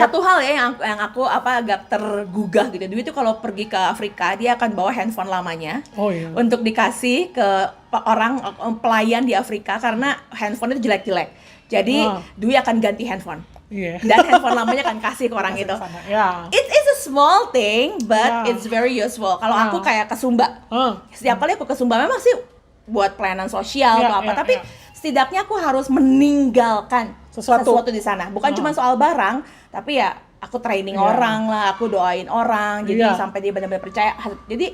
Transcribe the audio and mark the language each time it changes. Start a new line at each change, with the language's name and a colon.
Indonesian: Satu hal ya yang aku agak tergugah gitu, Dwi itu kalau pergi ke Afrika dia akan bawa handphone lamanya untuk dikasih ke orang pelayan di Afrika karena handphone itu jelek-jelek. Jadi Dwi akan ganti handphone. Dan handphone lamanya akan kasih ke orang itu.
English: It's a small thing, but it's very useful.
Indonesian: Kalau aku kayak ke Sumba, setiap kali aku ke Sumba memang sih buat pelayanan sosial atau apa, tapi setidaknya aku harus meninggalkan sesuatu di sana. Bukan cuma soal barang, tapi ya aku training Iya. orang lah, aku doain orang, jadi Iya. sampai dia benar-benar percaya. Jadi